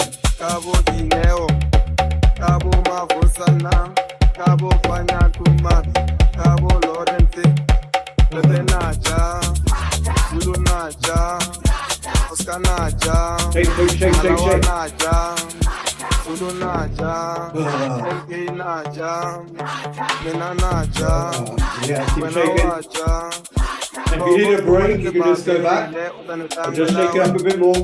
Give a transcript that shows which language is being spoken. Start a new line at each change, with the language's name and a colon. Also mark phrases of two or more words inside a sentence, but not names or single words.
English: Cabo Dineo, Cabo Mavosana, Cabo Panyatumat, Cabo Lorente, Lebenaja, Zulunaja, Oskanaja, Shake. Naja, Zulunaja, Naja, Menanaja, Yeah, keep shaking. And if you need a break, you can just go back or just shake it up a bit more.